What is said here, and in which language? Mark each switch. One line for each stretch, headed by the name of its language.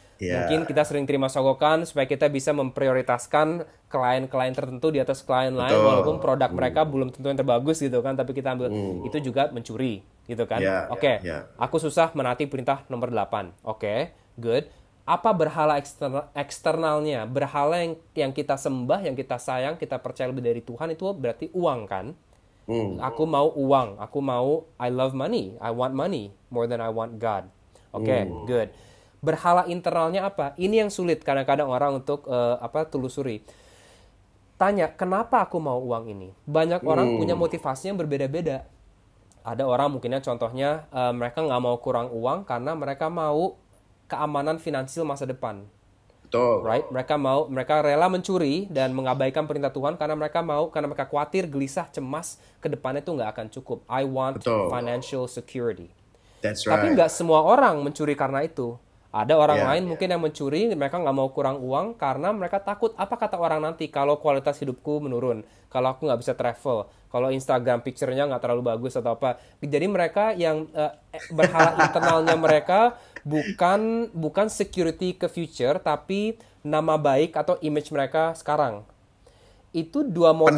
Indonesian: Mungkin kita sering terima sogokan supaya kita bisa memprioritaskan klien-klien tertentu di atas klien lain, walaupun produk mereka belum tentu yang terbagus gitu kan, tapi kita ambil itu juga mencuri gitu kan. Aku susah menaati perintah nomor 8. Good. Apa berhala eksternalnya? Berhala yang kita sembah, yang kita sayang, kita percaya lebih dari Tuhan, itu berarti uang kan? Aku mau uang,
English: I love money, I want money more than I want God.
Indonesian: Good. Berhala internalnya apa? Ini yang sulit kadang-kadang orang untuk telusuri. Tanya, kenapa aku mau uang ini? Banyak orang punya motivasi yang berbeda-beda. Ada orang mungkinnya contohnya mereka nggak mau kurang uang karena mereka mau keamanan finansial masa depan. Right? Mereka rela mencuri dan mengabaikan perintah Tuhan karena mereka khawatir, gelisah, cemas ke depannya itu nggak akan cukup.
English: I want financial security.
Indonesian: Tapi nggak semua orang mencuri karena itu. Ada orang lain mungkin yang mencuri, mereka nggak mau kurang uang karena mereka takut apa kata orang nanti kalau kualitas hidupku menurun, kalau aku nggak bisa travel, kalau Instagram picture-nya nggak terlalu bagus atau apa. Jadi mereka yang berhala internalnya mereka bukan security ke future, tapi nama baik atau image mereka sekarang. Itu 2 motivasi.